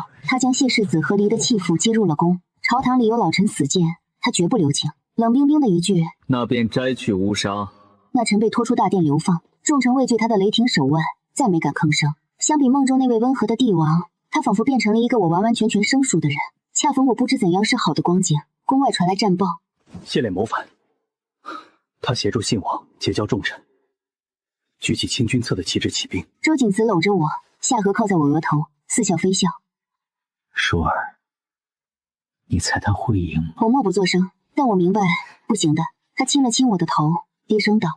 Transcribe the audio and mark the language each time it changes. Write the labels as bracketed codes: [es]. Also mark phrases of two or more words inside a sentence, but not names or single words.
[zh] 他將謝世子和離的棄婦接入了宮，朝堂裡有老臣死諫，他絕不留情。冷冰冰的一句，那便摘去無傷。那臣被拖出大殿流放，眾臣畏懼他的雷霆手腕，再沒敢吭聲。相比夢中那位溫和的帝王，他仿佛變成了一個我完完全全生疏的人。恰逢我不知怎樣是好的光景，宮外傳來戰報，謝璉謀反，他協助信王結交重臣，舉起清君側的旗幟起兵。周景慈摟着我，下頜靠在我額頭，似笑非笑。舒兒，你猜他會贏嗎？我默不作聲，但我明白不行的。他親了親我的頭，低聲道：